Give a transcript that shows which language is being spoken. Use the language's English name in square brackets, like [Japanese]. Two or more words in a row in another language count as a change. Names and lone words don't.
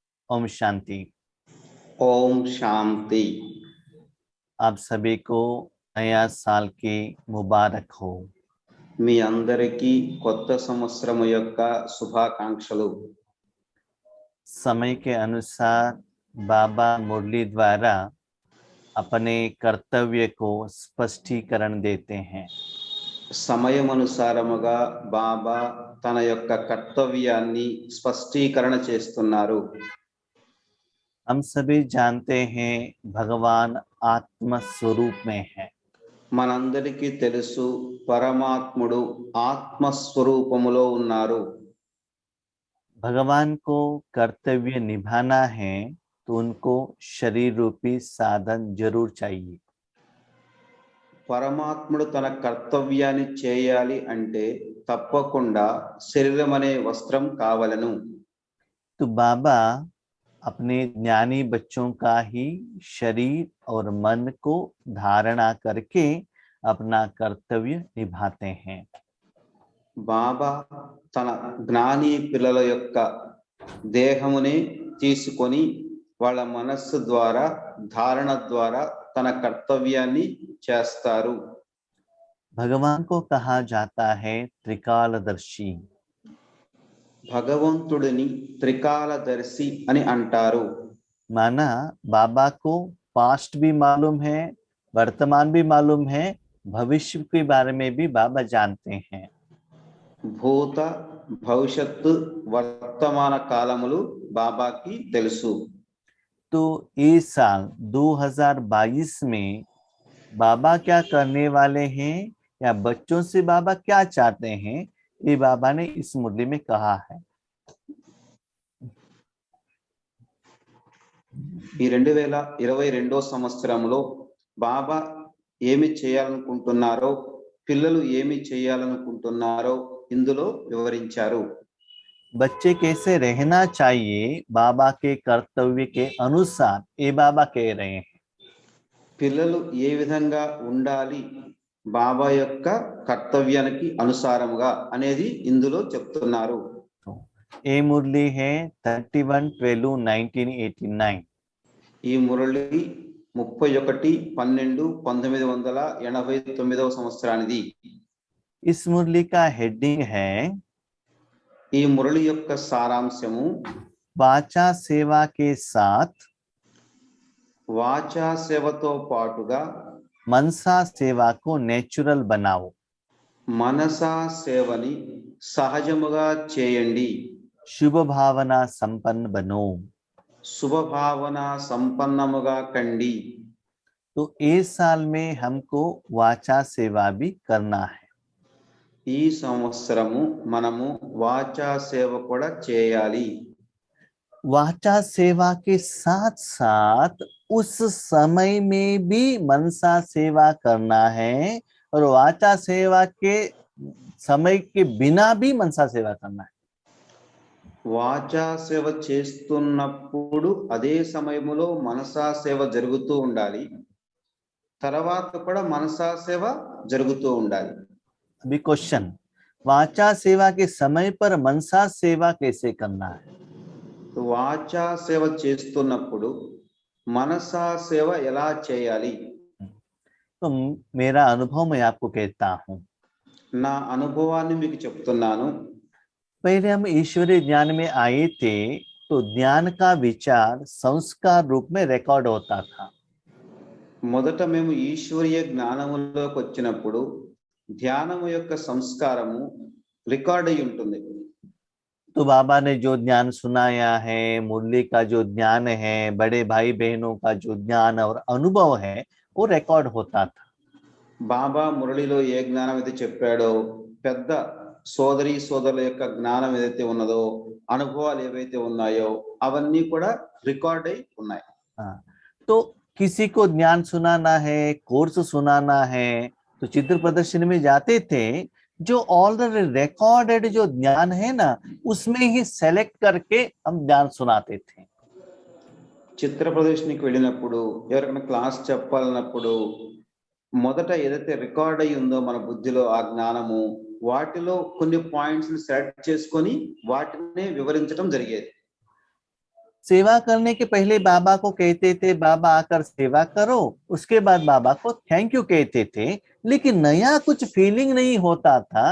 [Hindi] ओम शांति। ओम शांति। आप सभी को नया साल की मुबारक हो। [Telugu] మీ అందరికీ కొత్త సంవత్సరం యొక్క శుభాకాంక్షలు। [Hindi] समय के अनुसार बाबा मुरली द्वारा अपने कर्तव्य को स्पष्टीकरण देते हैं। [Telugu] సమయమనుసారముగా బాబా తన యొక్క కర్తవ్యాన్ని స్పష్టీకరణ చేస్తున్నారు। [Hindi] हम सभी जानते हैं भगवान आत्म स्वरूप में है। [Telugu] మనందరికీ తెలుసు పరమాత్ముడు ఆత్మస్వరూపములో ఉన్నారు। [Hindi] भगवान को कर्तव्य निभाना है तो उनको शरीर रूपी साधन जरूर चाहिए। [Telugu] పరమాత్ముడు తన కర్తవ్యాన్ని చేయాలి అంటే తప్పకుండా శరీరం అనే వస్త్రం కావలను। [Hindi] तो बाबा अपने ज्ञानी बच्चों का ही शरीर और मन को धारणा करके अपना कर्तव्य निभाते हैं। [Telugu] బాబా తన జ్ఞాని పిల్లల యొక్క దేహముని తీసుకొని వాళ్ళ మనస్సు ద్వారా ధారణ ద్వారా తన కర్తవ్యాన్ని చేస్తారు। [Hindi] भगवान को कहा जाता है त्रिकालदर्शी। [Telugu] భగవంతుడిని త్రికాలదర్శి అని అంటారు। [Hindi] माना बाबा को पास्ट भी मालूम है, वर्तमान भी मालूम है, भविष्य के बारे में भी बाबा जानते हैं। [Telugu] భూత భవిష్యత్తు వర్తమాన కాలములు బాబాకి తెలుసు। [Hindi] तो इस साल 2022 में बाबा क्या करने वाले हैं या बच्चों से बाबा क्या चाहते हैं, ये बाबा ने इस मुरली में कहा है। [Telugu] ఈ 2022 సంవత్సరంలో బాబా ఏమి చేయాలనుకుంటున్నారో పిల్లలు ఏమి చేయాలనుకుంటున్నారో ఇందులో వివరించారు। [Hindi] बच्चे कैसे रहना चाहिए बाबा के कर्तव्य के अनुसार, ये बाबा कह रहे हैं। [Telugu] పిల్లలు ఏ విధంగా ఉండాలి బాబా యొక్క కర్తవ్యానికి అనుసారముగా అనేది ఇందులో చెప్తున్నారు। [Hindi] ये मुरली है 31/12/1989। [Telugu] ఈ మురళి 31/12/1989 సంవత్సరానిది। [Hindi] इस मुरली का हेडिंग है [Telugu] ఈ మురళి యొక్క సారాంశము [Hindi] वाचा सेवा के साथ [Telugu] వాచా సేవతో పాటుగా [Hindi] मनसा सेवा को नेचुरल बनाओ। [Telugu] మనసా సేవని సహజముగా చేయండి। [Hindi] शुभ भावना संपन्न बनो। [Telugu] శుభ భావన సంపన్నముగా కండి। [Hindi] तो इस साल में हमको वाचा सेवा भी करना है। [Telugu] ఈ సంవత్సరము మనము వాచా సేవ కూడా చేయాలి। [Hindi] वाचा सेवा के साथ साथ उस समय में भी मनसा सेवा करना है और वाचा सेवा के समय के बिना भी मनसा सेवा करना है। [Telugu] వాచా సేవ చేస్తున్నప్పుడు అదే సమయములో మనసా సేవ జరుగుతూ ఉండాలి, తర్వాత కూడా మనసా సేవ జరుగుతూ ఉండాలి। [Hindi] अभी क्वेश्चन, वाचा सेवा के समय पर मनसा सेवा कैसे करना है? [Telugu] వాచా సేవ చేస్తున్నప్పుడు మనసా సేవ ఎలా చేయాలి? [Hindi] तो मेरा अनुभव मैं आपको कहता हूँ। [Telugu] నా అనుభవాన్ని మీకు చెప్తున్నాను। [Hindi] पहले हम ईश्वरीय ज्ञान में आए थे तो ज्ञान का विचार संस्कार रूप में रिकॉर्ड होता था। [Telugu] మొదట మేము ఈశ్వరీయ జ్ఞానములోకి వచ్చినప్పుడు ధ్యానము యొక్క సంస్కారము రికార్డ్ అయి ఉంటుంది। [Hindi] तो बाबा ने जो ज्ञान सुनाया है, मुरली का जो ज्ञान है, बड़े भाई बहनों का जो ज्ञान और अनुभव है, वो रिकॉर्ड होता था। [Telugu] బాబా మురళిలో ఏ జ్ఞానం అయితే చెప్పాడో, పెద్ద సోదరి సోదరుల యొక్క జ్ఞానం ఏదైతే ఉన్నదో, అనుభవాలు ఏవైతే ఉన్నాయో అవన్నీ కూడా రికార్డ్ అయి ఉన్నాయి। [Hindi] तो किसी को ज्ञान सुनाना है, कोर्स सुनाना है, तो चित्र प्रदर्शनी में जाते थे, जो [English] already recorded [Hindi] जो ज्ञान है ना, उसमें ही सेलेक्ट करके हम ज्ञान सुनाते थे। [Telugu] చిత్ర ప్రదర్శనకి వెళ్ళినప్పుడు ఎవరికైనా క్లాస్ చెప్పాలన్నప్పుడు మొదట ఏదైతే రికార్డ్ అయి ఉందో మన బుద్ధిలో ఆ జ్ఞానము, వాటిలో కొన్ని పాయింట్స్ ని సెలెక్ట్ చేసుకొని వాటిని వివరించడం జరిగేది। [Hindi] सेवा करने के पहले बाबा को कहते थे बाबा आकर सेवा करो, उसके बाद बाबा को [English] thank you [Hindi] कहते थे, लेकिन नया कुछ फीलिंग नहीं होता था।